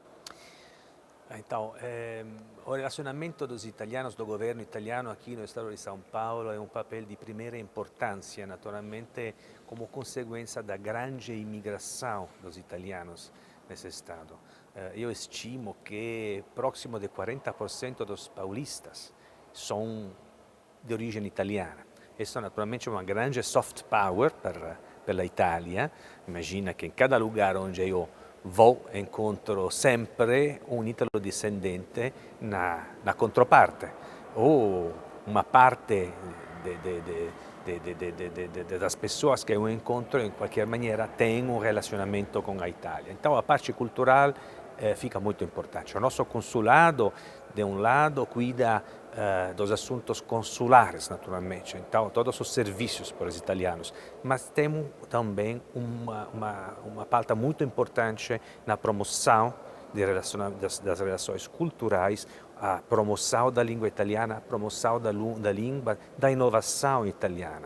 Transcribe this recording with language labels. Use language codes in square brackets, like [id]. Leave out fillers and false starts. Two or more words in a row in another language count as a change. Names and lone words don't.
[pt] Então, o relacionamento dos italianos, do governo italiano aqui no estado de São Paulo é um papel de primeira importância, naturalmente, como consequência da grande imigração dos italianos nesse estado. Eu estimo que próximo de 40% dos paulistas são de origem italiana. Isso naturalmente é uma grande soft power [it] per l'Italia. [pt] Imagina che in cada lugar onde io vou encontro sempre [it] un italo-discendente [pt] na controparte, ou uma parte das pessoas que eu encontro, em qualquer maneira, tem um relacionamento com a Itália. Então, a parte cultural fica muito importante. O nosso consulado, de um lado, cuida dos assuntos consulares, naturalmente, então todos os serviços para os italianos, mas temos também uma pauta muito importante na promoção das relações culturais, a promoção da língua italiana, a promoção da língua, da inovação italiana.